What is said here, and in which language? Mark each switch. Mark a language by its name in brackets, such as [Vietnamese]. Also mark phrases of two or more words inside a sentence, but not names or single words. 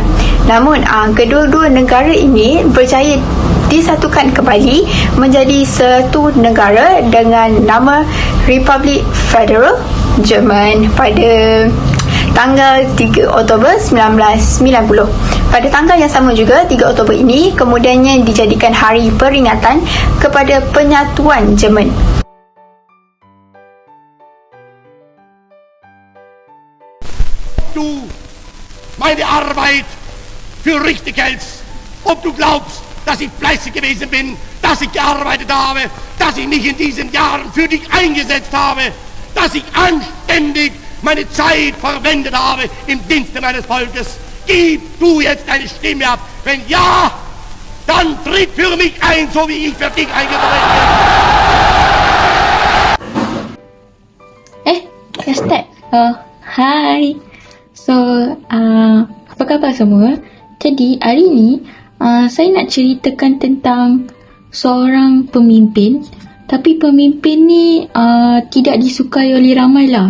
[Malay] Namun kedua-dua negara ini berjaya disatukan kembali menjadi satu negara dengan nama Republik Federal Jerman pada tanggal 3 Oktober 1990. Pada tanggal yang sama juga, 3 Oktober ini kemudiannya dijadikan hari peringatan kepada penyatuan Jerman. [German] Du meine Arbeit für richtig hältst, ob du glaubst, dass ich fleißig gewesen bin, dass ich gearbeitet habe, dass ich mich in diesen Jahren für dich eingesetzt habe, dass ich anständig meine Zeit verwendet habe im Dienste meines Volkes. Gib du jetzt deine Stimme ab. Wenn ja, dann tritt für mich ein, so wie ich für dich eingetreten bin. [Malay] Dah start? Hai. So, apa khabar semua? Jadi, hari ni saya nak ceritakan tentang seorang pemimpin, tapi pemimpin ni tidak disukai oleh ramai lah.